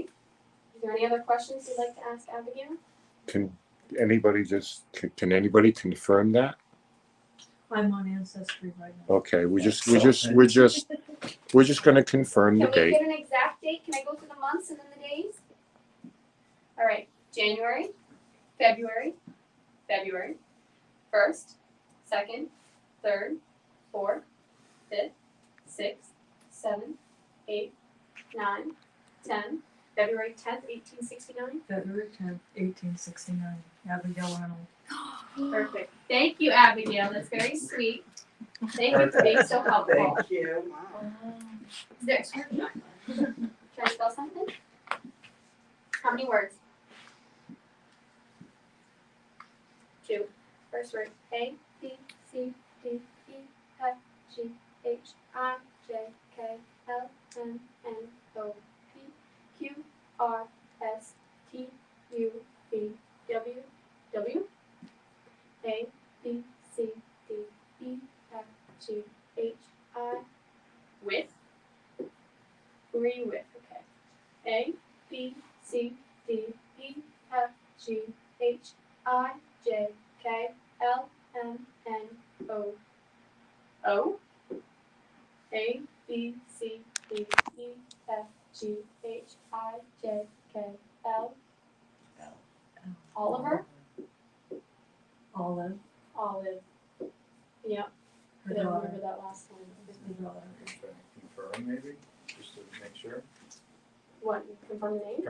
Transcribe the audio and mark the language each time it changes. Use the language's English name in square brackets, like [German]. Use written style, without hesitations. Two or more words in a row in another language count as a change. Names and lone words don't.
[English] Is there any other questions you'd like to ask Abigail? Can anybody confirm that? I'm on Ancestry right now. Okay, we're just going to confirm the Can we date. get an exact date? Can I go through the months and then the days? All right, January, February, 1st, 2nd, 3rd, 4th, 5th, 6th, 7th, 8th, 9th, 10th, February 10th, 1869. February 10th, 1869. Abigail Arnold. Perfect. Thank you, Abigail. That's very sweet. Thank you for being so helpful. Thank you. Is there, can I spell something? How many words? 2. First word. A, B, C, D, E, F, G, H, I, J, K, L, M, N, O, P, Q, R, S, T, U, V, W, W, A, B, C, D, E, F, G, H, I, with. Who are you with? Okay. A, B, C, D, E, F, G, H, I, J, K, L, M, N, O. O? A, B, C, D, E, F, G, H, I, J, K, L. Oliver? Olive. Olive. Yep. I don't remember that last time. Confirm maybe, just to make sure. What? Confirm the name?